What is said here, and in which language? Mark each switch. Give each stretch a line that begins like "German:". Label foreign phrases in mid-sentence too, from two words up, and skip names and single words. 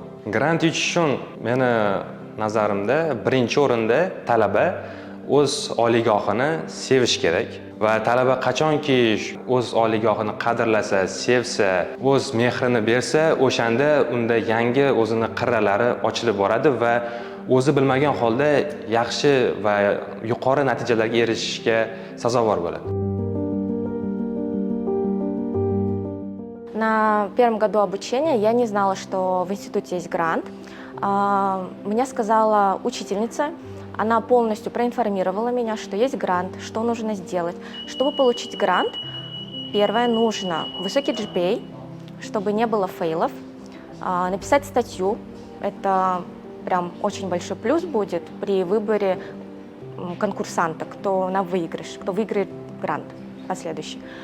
Uzbek: Grant yutish uchun meni nazarimda birinchi o'rinda talaba o'z oliygohini sevish kerak va talaba qachonki o'z oliygohini qadrlasa, sevsa, o'z mehrini bersa, o'shanda unda yangi o'zini qirralari ochilib boradi va o'zi bilmagan holda yaxshi va yuqori natijalarga erishishga sazovor bo'ladi.
Russian: На первом году обучения я не знала, что в институте есть грант. Мне сказала учительница, она полностью проинформировала меня, что есть грант, что нужно сделать. Чтобы получить грант, первое, нужно высокий GPA, чтобы не было фейлов, написать статью, это прям очень большой плюс будет при выборе конкурсанта, кто на выигрыш, кто выиграет грант последующий.